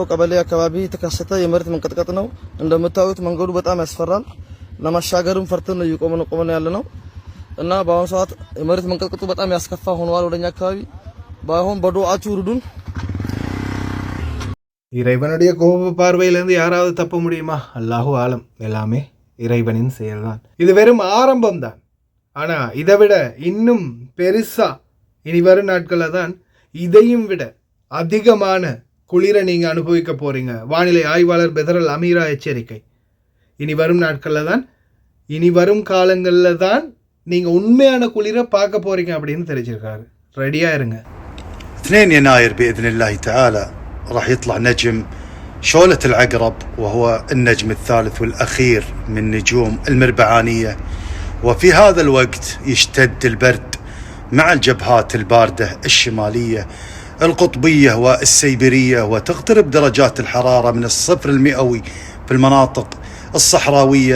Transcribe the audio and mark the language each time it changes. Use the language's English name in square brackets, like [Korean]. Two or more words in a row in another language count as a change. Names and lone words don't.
[Amharic] ቀበሌ አካባቢ የተከሰተ የመሬት መንቀጥቀጥ ነው። እንደምታዩት መንገዱ በጣም ያስፈራል። ለማሻገርም ፈርተን ነው ቆመን ያለ ነው እና በአሁኑ ሰዓት የመሬት መንቀጥቀጡ በጣም ያስከፋ ሆኗል ወደኛ አካባቢ። ባይሆን በዱዓችሁ ሩዱን። [Tamil] இறைவனுடைய கோப பார்வையிலிருந்து யாராவது தப்ப முடியுமா? [Arabic] الله أعلم. [Tamil] எல்லாமே இறைவனின் செயல்தான். இது வெறும் ஆரம்பம்தான். ஆனால் இதை விட இன்னும் பெருசா இனி வரும் நாட்களில் தான் இதையும் விட அதிகமான குளிரை நீங்கள் அனுபவிக்க போறீங்க. வானிலை ஆய்வாளர் பெதரல் அமீரா எச்சரிக்கை. இனி வரும் நாட்களில் தான், இனி வரும் காலங்களில் தான் நீங்கள் உண்மையான குளிரை பார்க்க போறீங்க அப்படின்னு தெரிஞ்சிருக்காரு. ரெடியாக இருங்க. [Arabic] 2 يناير بإذن الله تعالى راح يطلع نجم شولة العقرب، وهو النجم الثالث والأخير من نجوم المربعانية. وفي هذا الوقت يشتد البرد مع الجبهات الباردة الشمالية القطبية والسيبيرية، وتقترب درجات الحرارة من 0 المئوي في المناطق الصحراوية.